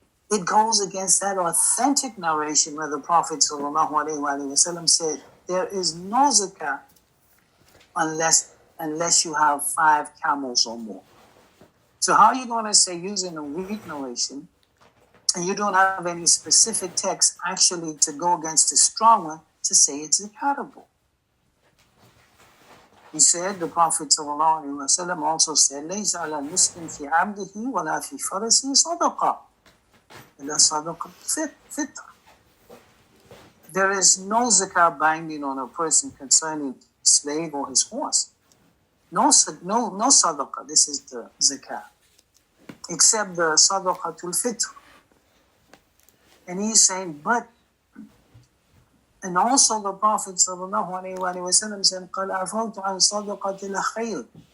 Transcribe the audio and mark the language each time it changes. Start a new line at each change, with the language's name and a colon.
English: It goes against that authentic narration where the Prophet ﷺ said, there is no zakah unless you have 5 camels or more. So how are you going to say, using a weak narration, and you don't have any specific text actually to go against the strong one, to say it's zakatable? He said, the Prophet ﷺ also said,
Arabic: لَيْسَ عَلَى الْمُسْلِمِ فِي عَبْدِهِ وَلَا فِي فَرَسِهِ صَدَقَةٌ إِلَّا صَدَقَةُ الْفِطْرِ.
English: There is no zakah binding on a person concerning his slave or his horse. No sadaqah, this is the zakah, except the sadaqatul fitr. And he's saying, but, and also the Prophet ﷺ said,
Arabic: قَالَ عَفَوْتُ عَنْ صَدَقَةِ الْخَيْرِ.